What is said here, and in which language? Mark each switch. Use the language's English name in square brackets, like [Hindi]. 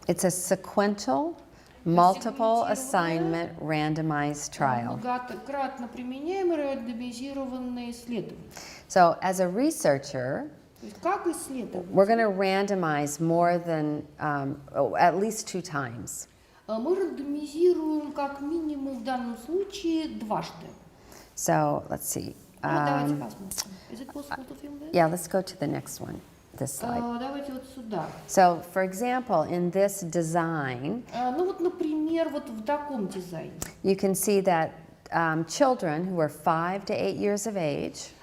[English] it's a sequential, multiple assignment, randomized trial. [Russian] Многократно применяемый рандомизированное исследование. [English] So as a researcher, [Russian] То есть как исследовать? [English] we're going to randomize more than at least 2 times. [Russian] Мы рандомизируем как минимум в данном случае дважды. [English] So let's see. [Russian] Давайте посмотрим. [English] Is it possible to film this? Yeah, let's go to the next one. This slide. [Russian] Давайте вот сюда. [English] So, for example, in this design, [Russian] Ну вот, например, вот в таком дизайне. [English] you can see that children who are 5 to 8 years of age